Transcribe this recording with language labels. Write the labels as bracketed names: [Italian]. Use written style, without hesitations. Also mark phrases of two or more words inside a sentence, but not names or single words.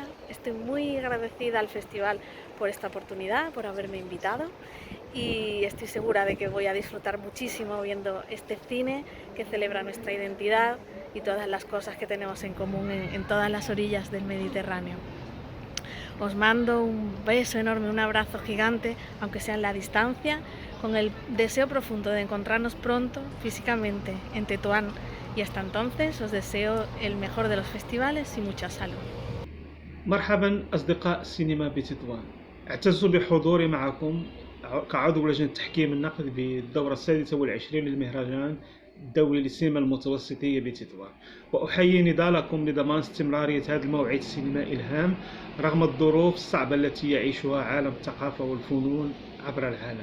[Spanish] Estoy muy agradecida al festival por esta oportunidad, por haberme invitado, y estoy segura de que voy a disfrutar muchísimo viendo este cine que celebra nuestra identidad y todas las cosas que tenemos en común en todas las orillas del Mediterráneo. Os mando un beso enorme, un abrazo gigante, aunque sea en la distancia, con el deseo profundo de encontrarnos pronto físicamente en Tetuán. Y hasta entonces os deseo el mejor de los festivales y mucha salud. [Arabic] مرحبا أصدقاء السينما بتطوان، اعتز بحضوري معكم كعضو لجنة تحكيم النقد بالدورة 26 للمهرجان الدولي للسينما المتوسطية بتطوان، وأحيي نضالكم لضمان استمرارية هذا الموعد السينمائي الهام رغم الظروف الصعبة التي يعيشها عالم الثقافة والفنون عبر العالم.